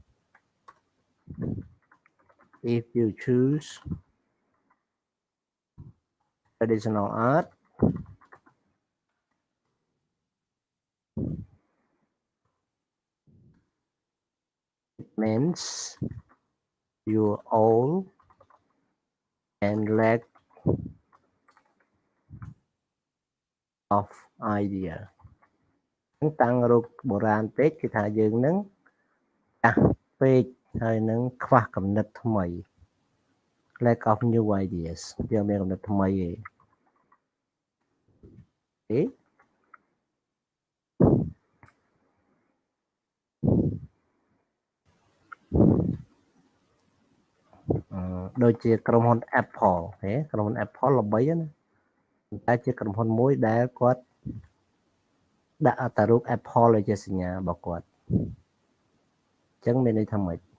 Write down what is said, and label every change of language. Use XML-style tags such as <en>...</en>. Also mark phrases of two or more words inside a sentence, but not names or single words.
<en>If you choose traditional art, it means you're old and lack of idea</en> <km>តាំងរូបបុរាណពេកគឺថាយើងនឹងចាស់ពេកហើយនឹងខ្វះគំនិតថ្មី</km> <en>lack of new ideas</en> <km>យើងមានគំនិតថ្មី ទេដូចជាក្រុមហ៊ុន Apple ទេក្រុមហ៊ុន Apple ល្បីណាតែជាក្រុមហ៊ុនមួយដែលគាត់ដាក់អត្តរូប Apple ឲ្យជាសញ្ញារបស់គាត់អញ្ចឹងមានន័យថាម៉េច</km>